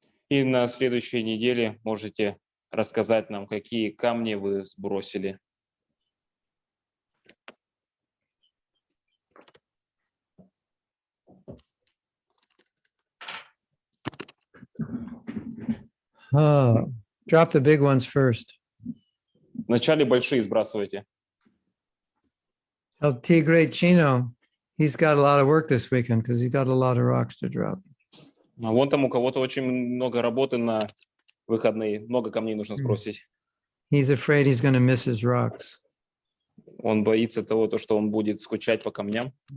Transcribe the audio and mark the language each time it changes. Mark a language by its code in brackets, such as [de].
[ru] И на следующей неделе можете рассказать нам, какие камни вы сбросили. [en] Oh, drop the big ones first. [ru] Вначале большие сбрасывайте. [en] El Tigre Chino, he's got a lot of work this weekend because he's got a lot of rocks to drop. [ru] А вон там у кого-то очень много работы на выходные. Много камней нужно сбросить. [en] He's afraid he's going to miss his rocks. [ru] Он боится того, что он будет скучать по камням.